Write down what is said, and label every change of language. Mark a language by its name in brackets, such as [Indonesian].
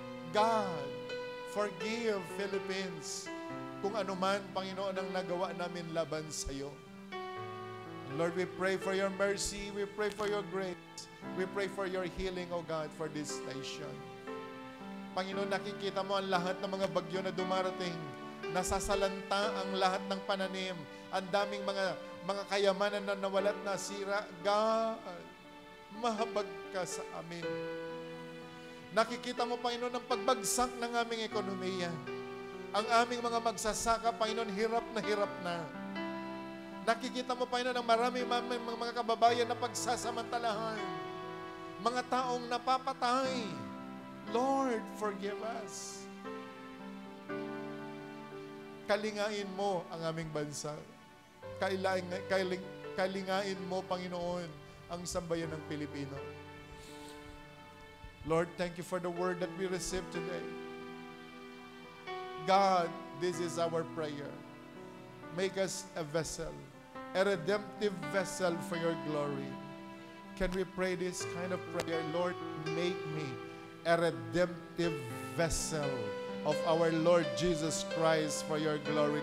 [English] God, forgive Philippines [Filipino] kung anuman, Panginoon, ang nagawa namin laban sa iyo. [English] Lord, we pray for Your mercy. We pray for Your grace. We pray for Your healing, O God, for this nation. [Filipino] Panginoon, nakikita mo ang lahat ng mga bagyo na dumarating. Nasasalanta ang lahat ng pananim. Ang daming mga kayamanan na nawala at nasira. God, mahabag ka sa amin. Nakikita mo, Panginoon, ang pagbagsak ng aming ekonomiya. Ang aming mga magsasaka, Panginoon, hirap na. Nakikita mo, Panginoon, ang marami mga kababayan na pagsasamantalahan. Mga taong napapatay. [English] Lord, forgive us. [Filipino] Kalingain mo ang aming bansa. Kalingain mo, Panginoon, ang sambayan ng Pilipino. [English] Lord, thank You for the word that we received today. God, this is our prayer. Make us a vessel, a redemptive vessel for Your glory. Can we pray this kind of prayer? Lord, make me a redemptive vessel of our Lord Jesus Christ for Your glory.